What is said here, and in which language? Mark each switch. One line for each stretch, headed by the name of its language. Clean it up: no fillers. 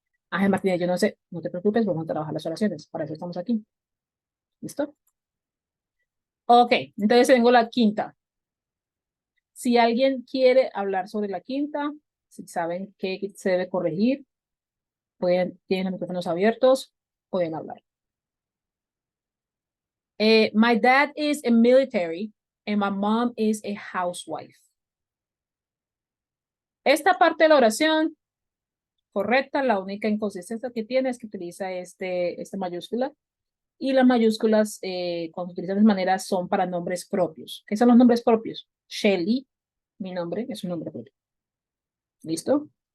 Spanish: Ángel Martínez, yo no sé, no te preocupes, vamos a trabajar las oraciones, para eso estamos aquí. ¿Listo? Ok, entonces tengo la quinta. Si alguien quiere hablar sobre la quinta, si saben qué se debe corregir, tienen los micrófonos abiertos, pueden hablar.
English: My dad is a military and my mom is a housewife.
Spanish: Esta parte de la oración, correcta, la única inconsistencia que tiene es que utiliza esta mayúscula. Y las mayúsculas, cuando se utilizan de manera, son para nombres propios. ¿Qué son los nombres propios? Shelly, mi nombre, es un nombre propio. ¿Listo?